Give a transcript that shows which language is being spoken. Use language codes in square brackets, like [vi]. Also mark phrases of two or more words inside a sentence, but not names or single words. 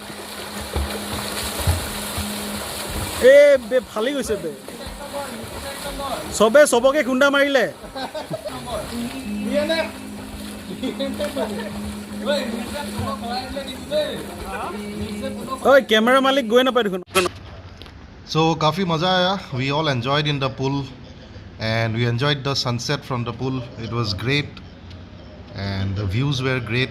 [as] এ বে ফালি গৈছে বে চবে চবকে খুন্দা মাৰিলে ঐ কেমেৰা মালিক গৈ নাপায় দেখোন [hi] So काफ़ी मज़ा आया. [en] We all enjoyed in the pool and we enjoyed the sunset from the pool. It was great and the views were great.